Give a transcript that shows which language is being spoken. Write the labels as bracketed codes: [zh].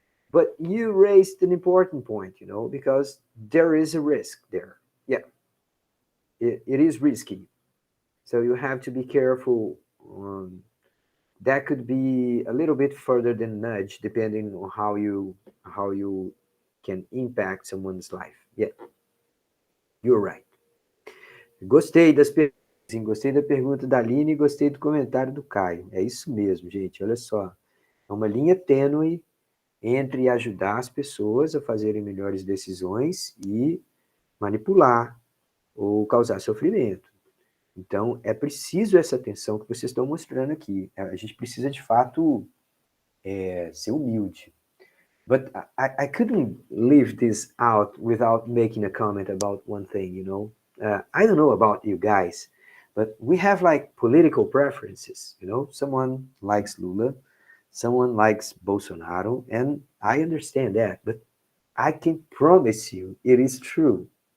[en] But you raised an important point, because there is a risk there. Yeah, it is risky. So you have to be careful that could be a little bit further than nudge, depending on how you can impact someone's life. Yeah, you're right. [pt] Gostei das perguntas, gostei da pergunta da Aline e gostei do comentário do Caio. É isso mesmo, gente. Olha só. É uma linha tênue entre ajudar as pessoas a fazerem melhores decisões e manipular ou causar sofrimento. Então, é preciso essa atenção que vocês estão mostrando aqui. A gente precisa, de fato, ser humilde. [en] But I couldn't leave this out without making a comment about one thing, you know. I don't know about you guys, but we have like political preferences, you know. Someone likes Lula, someone likes Bolsonaro, and I understand that, but I can promise you it is true.